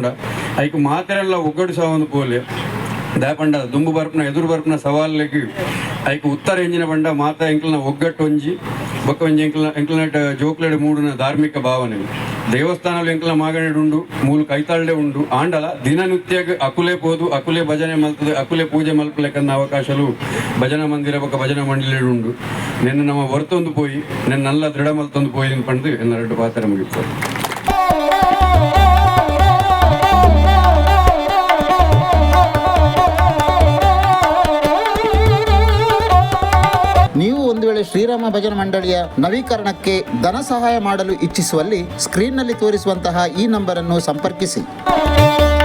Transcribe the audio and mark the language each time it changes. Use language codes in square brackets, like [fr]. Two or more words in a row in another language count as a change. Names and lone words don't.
[tcy] ಐಕು ಮಾತೆರೆಲ್ಲ ಒಗ್ಗಡು ಸಾವೊಂದು ಪೋಲೆ ದಾಪಂಡ ದುಂಬು ಬರ್ಪನ ಎದುರು ಬರ್ಪನ ಸವಾಲಿಗೆ ಐಕು ಉತ್ತರ ಎಂಜಿನ ಬಂಡ ಮಾತ ಎಂಕ್ಲನ ಒಗ್ಗಟ್ಟು ಒಂಜಿ ಬೊಕ್ಕ ಒಂಜಿ ಎಂಕ್ಲನಟ್ ಜೋಕ್ಲೆಡ್ ಮೂಡಿನ ಧಾರ್ಮಿಕ ಭಾವನೆ ದೇವಸ್ಥಾನಗಳು ಎಂಕ್ಲ ಮಾಗಣೆಡು ಉಂಡು ಮೂಲ ಕೈತಾಳ್ಡೆ ಉಂಡು ಆಂಡಲ ದಿನನಿತ್ಯಗ್ ಅಕುಲೆ ಪೋದು ಅಕುಲೆ ಭಜನೆ ಮಲ್ತದೆ ಅಕುಲೆ ಪೂಜೆ ಮಲ್ಪಲೆಕ್ಕನ್ನ ಅವಕಾಶಲು ಭಜನಾ ಮಂದಿರ ಬೊಕ್ಕ ಭಜನಾ ಮಂಡಳಿ ಉಂಡು ನೆನ್ನ ನಮ್ಮ ಹೊರತೊಂದು ಪೋಯಿ ನೆನ್ನ ನಲ್ಲ ದೃಢ ಮಲ್ತೊಂದು ಪೋಯಿ ಪಂಡು ಎನ್ನೆರಡು ಪಾತ್ರ ಮುಗಿತಾರೆ. [kn] ನೀವು ಒಂದು ವೇಳೆ ಶ್ರೀರಾಮ ಭಜನಾ ಮಂಡಳಿಯ ನವೀಕರಣಕ್ಕೆ ಧನ ಸಹಾಯ ಮಾಡಲು ಇಚ್ಛಿಸುವಲ್ಲಿ ಸ್ಕ್ರೀನ್ನಲ್ಲಿ ತೋರಿಸುವಂತಹ ಈ ನಂಬರನ್ನು ಸಂಪರ್ಕಿಸಿ.